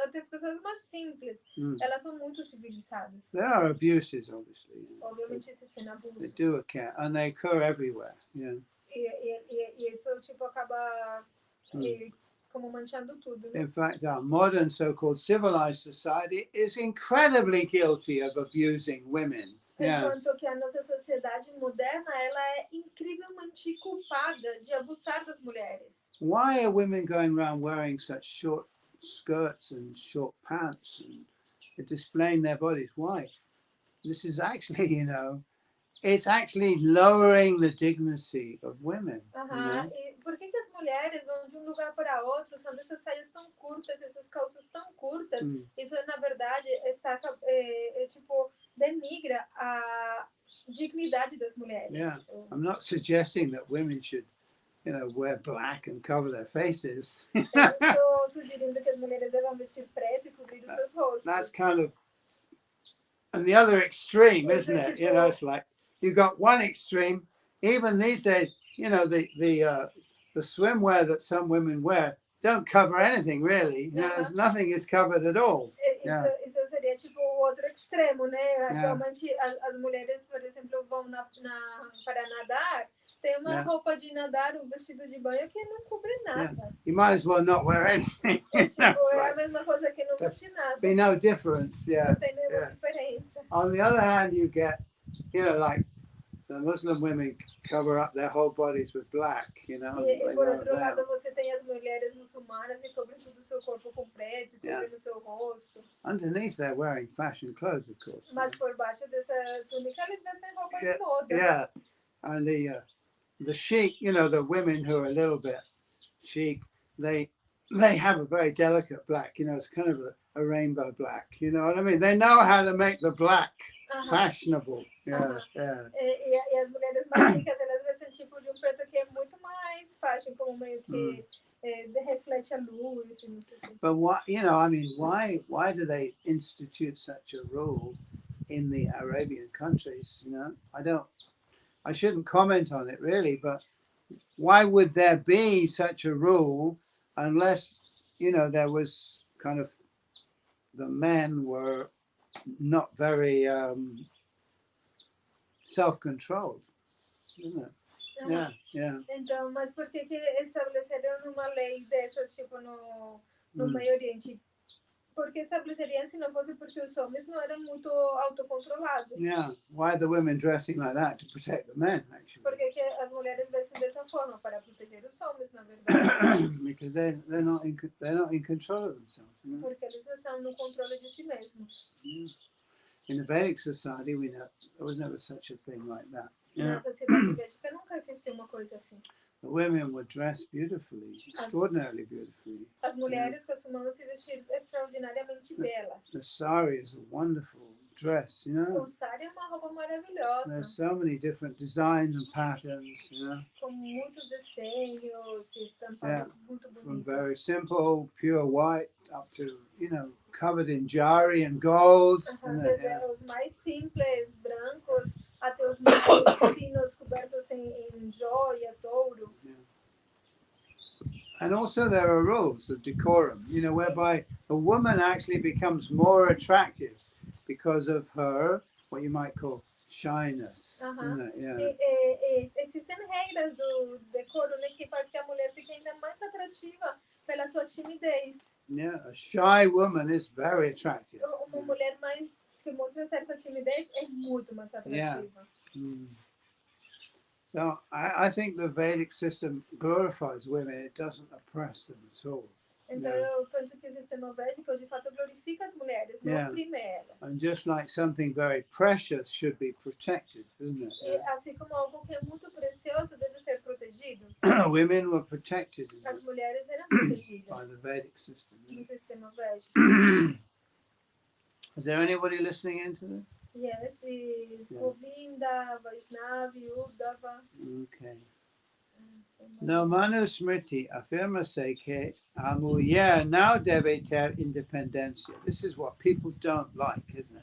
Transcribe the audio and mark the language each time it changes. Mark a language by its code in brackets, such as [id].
[pt] Até as pessoas mais simples, elas são muito civilizadas. [en] There are abuses, obviously. [pt] Obviamente existem [en] They [pt] abusos. [en] do occur, and they occur everywhere. [pt] E isso, tipo, acaba como manchando tudo. Né? [en] In fact, our modern so-called civilized society is incredibly guilty of abusing women. [pt] Enquanto que a nossa sociedade moderna, ela é incrivelmente culpada de abusar das mulheres. [en] Why are women going around wearing such short skirts and short pants and displaying their bodies? Why? This is actually, it's actually lowering the dignity of women. [pt] E por que as mulheres vão de um lugar para outro usando essas saias tão curtas, essas calças tão curtas? Isso, na verdade, tipo, denigra a dignidade das mulheres. [en] Yeah, I'm not suggesting that women should, wear black and cover their faces. [pt] Eu estou sugerindo que as mulheres devam vestir preto e cobrir os seus rostos. [en] That's kind of, and the other extreme, isn't it? It's like you got one extreme. Even these days, the swimwear that some women wear don't cover anything really. Nothing is covered at all. [pt] Isso seria tipo o outro extremo, né? Atualmente as mulheres, por exemplo, vão para nadar, tem uma roupa de nadar, um vestido de banho que não cobre nada. [en] You might as well not wear anything. [pt] É a mesma coisa que não vestir nada. [en] Be no difference. [pt] Não tem nenhuma diferença. [en] On the other hand, you get, like the Muslim women cover up their whole bodies with black, [pt] E por outro lado, você tem as mulheres muçulmanas que cobrem todo o seu corpo com preto, cobrem o seu rosto. [en] Underneath, they're wearing fashion clothes, of course. [pt] Mas por baixo dessa túnica, eles vestem roupa de moda. [en] Yeah, and the chic, the women who are a little bit chic, they have a very delicate black. It's kind of a rainbow black. You know what I mean? They know how to make the black fashionable. Yeah. [pt] E as mulheres mais ricas, elas vestem tipo de preto que é muito mais fashion, como meio que reflete a luz. [en] But why do they institute such a rule in the Arabian countries? I shouldn't comment on it really, but why would there be such a rule unless, there was kind of, the men were not very self-controlled, isn't it? Yeah. [pt] Então, mas por que estabeleceram uma lei dessas, tipo, no Meio Oriente? Por que estabeleceriam se não fosse porque os homens não eram muito autocontrolados? [en] Yeah. Why are the women dressing like that? To protect the men, actually. [pt] Por que as mulheres vestem dessa forma? Para proteger os homens, na verdade. [en] Because they're not in control of themselves. You know? [pt] Porque eles não estão no controle de si mesmos. [en] In the Vedic society, there was never such a thing like that. You know? [pt] Na sociedade védica nunca existiu uma coisa assim. [en] The women were dressed beautifully, extraordinarily beautifully. [pt] As mulheres costumavam se vestir extraordinariamente belas. [en] The sari is a wonderful dress, you know. [pt] O sari é uma roupa maravilhosa. [en] There's so many different designs and patterns, you know. [pt] Com muitos desenhos e estampados muito [en] From [pt] bonitos. [en] very simple, pure white up to, you know, covered in jari and gold. You know, yeah. [pt] Os mais simples, brancos, até os mais finos, cobertos em joias, ouro. [en] And also there are rules of decorum, you know, whereby a woman actually becomes more attractive because of her, what you might call shyness. Isn't it? Yeah. [pt] Existem regras do decoro, né, que faz que a mulher fique ainda mais atrativa pela sua timidez. [en] Yeah, a shy woman is very attractive. [pt] Uma mulher mais que mostra certa timidez é muito mais atrativa. [en] So I think the Vedic system glorifies women. It doesn't oppress them at all. [pt] Então eu penso que o sistema védico de fato glorifica as mulheres, não oprime elas. [en] And just like something very precious should be protected, isn't it? [pt] E assim como algo que é muito precioso deve ser protegido. [en] Women were protected [pt] As mulheres eram protegidas [en] by the Vedic system. [pt] no sistema védico. [en] Is there anybody listening into this? Yes, Govinda, Vaishnavi, Uddhava. Okay. [pt] No, Manu Smriti afirma-se que a mulher não deve ter independência. [en] This is what people don't like, isn't it?